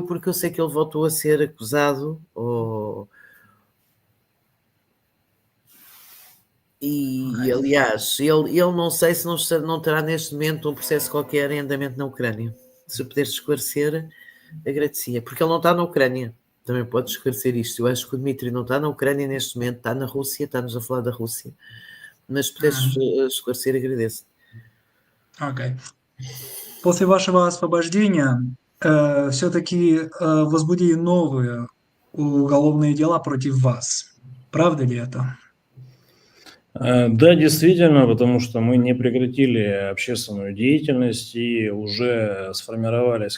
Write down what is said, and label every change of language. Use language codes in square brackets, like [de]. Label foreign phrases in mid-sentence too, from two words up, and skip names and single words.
[pt] Porque eu sei que ele voltou a ser acusado, e aliás, ele não sei se não terá neste momento um processo qualquer em andamento na Ucrânia. Se puderes esclarecer, agradecia. Porque ele não está na Ucrânia. Também podes esclarecer isto. Eu acho que o Dmitry não está na Ucrânia neste momento, está na Rússia, está-nos a falar da Rússia. Mas se puderes esclarecer, agradeço. [ru] Окей. После вашего освобождения все-таки возбудили новые уголовные дела против вас. Правда ли это? Да, действительно, потому что мы не прекратили общественную деятельность и уже сформировались